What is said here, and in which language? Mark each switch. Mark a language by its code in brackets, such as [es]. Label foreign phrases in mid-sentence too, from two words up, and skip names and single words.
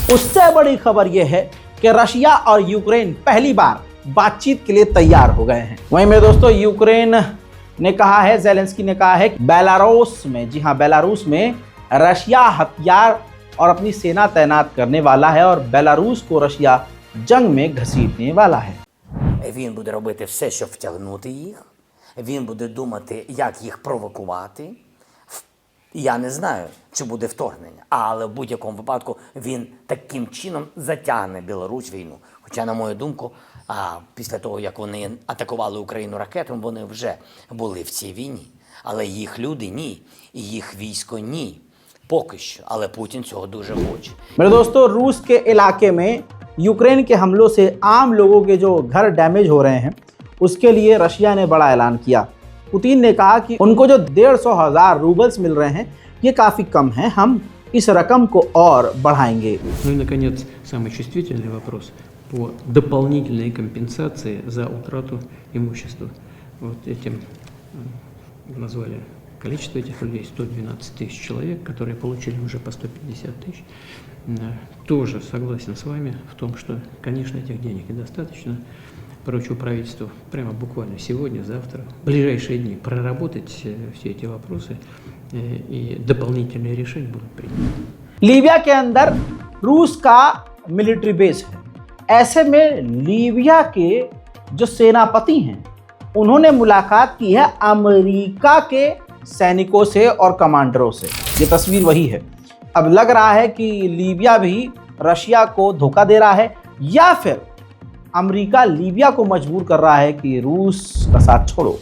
[hi] उससे बड़ी खबर यह है कि रशिया और यूक्रेन पहली बार बातचीत के लिए तैयार हो गए हैं। वहीं मेरे दोस्तों, यूक्रेन ने कहा है, ज़ेलेंस्की ने कहा है कि बेलारूस में, जी हाँ बेलारूस में रशिया हथियार और अपनी सेना तैनात करने वाला है और बेलारूस को रशिया जंग में घसीटने वाला है। [uk] Він буде робити все, щоб втягнути їх. Він буде думати, як їх провокувати. Я не знаю, чи буде вторгнення, але в будь-якому випадку він таким чином затягне Білорусь війну. Хоча, на мою думку, після того, як вони атакували Україну ракетами, вони вже були в цій війні. Але їх люди – ні, і їх військо – ні. Поки що, але Путін цього дуже хоче. [hi] मेरे दोस्तों, रूस के इलाके में यूक्रेन के हमलों से आम लोगों के जो घर डैमेज हो रहे हैं, उसके लिए रशिया ने बड़ा ऐलान किया। पुतिन ने कहा कि उनको जो 150,000 रूबल्स मिल रहे हैं, ये काफ़ी कम है, हम इस रकम को और बढ़ाएंगे। [ru] Ну и, наконец, самый чувствительный вопрос по дополнительной компенсации за утрату имущества. Вот этим назвали количество этих людей, 112 тысяч человек, которые получили уже по 150 тысяч. Тоже согласен с вами в том, что, конечно, этих денег недостаточно. Поручу правительству прямо буквально сегодня, завтра, в ближайшие дни проработать все эти вопросы, и дополнительные решения будут приняты. [hi] लीबिया के अंदर रूस का [en] military base [hi] है। ऐसे में लीबिया के जो सेनापति हैं, उन्होंने मुलाकात की है अमेरिका के सैनिकों से और कमांडरों से। ये तस्वीर वही है। अब लग रहा है कि लीबिया भी रशिया को धोखा दे रहा है, या फिर अमेरिका लीबिया को मजबूर कर रहा है कि रूस का साथ छोड़ो।